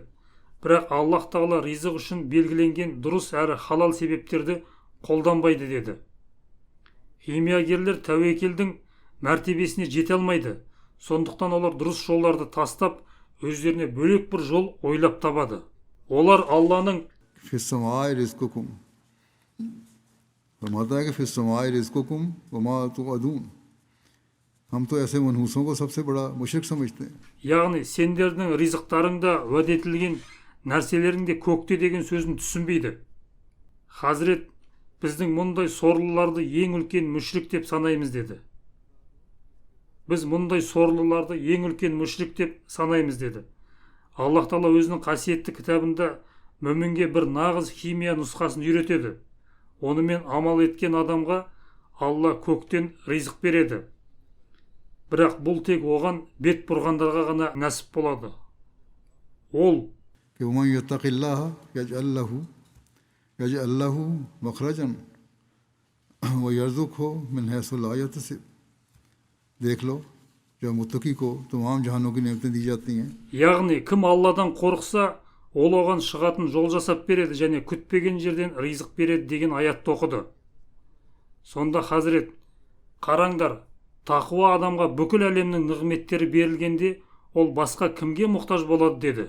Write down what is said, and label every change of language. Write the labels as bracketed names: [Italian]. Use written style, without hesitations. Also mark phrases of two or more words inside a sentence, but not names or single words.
[Kazakh] Бірақ Аллах тағала ризық үшін белгіленген дұрыс әрі халал себептерді қолданбайды деді. Химиягерлер тәуекелдің мәртебесіне жете алмайды. Сондықтан олар дұрыс жолдарды тастап, өздеріне бөлек бір жол ойлап табады. Олар Алланың [Arabic] في السماء رزقكم [Urdu] فرماتا ہے کہ [Arabic] في السماء رزقكم وما توعدون [Urdu] ہم تو ایسے منحوسوں کو سب سے بڑا مشرک سمجھتے ہیں. [Kazakh] яғни сендердің ризықтарыңда уәде етілген нәрселеріңде көкте деген сөзін түсінбейді. Хазірет біздің мұндай сорлыларды ең үлкен мүшрик деп санаймыз деді. Біз мұндай сорлыларды ең үлкен мүшрик деп санаймыз деді. Аллах Тағала өзінің қасиетті кітабында мүмінге бір нағыз химия нұсқасын үйретеді. Онымен амал еткен адамға Алла көктен ризық береді. Бірақ бұл тек оған бет бұрғандарға ғана нәсіп болады. Ол [Arabic] کہ ومن يتق الله يجعل له مخرجا ويرزقه من حيث لا يحتسب. [Urdu] देख लो जो मुत्तकी को तमाम जहानों की नेमतें दी जाती हैं. [Kazakh] яғни кім Алладан қорықса, ол оған шығатын жол жасап береді және күтпеген жерден ризық береді деген аятты оқыды. Сонда Хазірет, қараңдар, тақуа адамға бүкіл әлемнің нығметтері берілгенде, ол басқа кімге мұқтаж болады деді.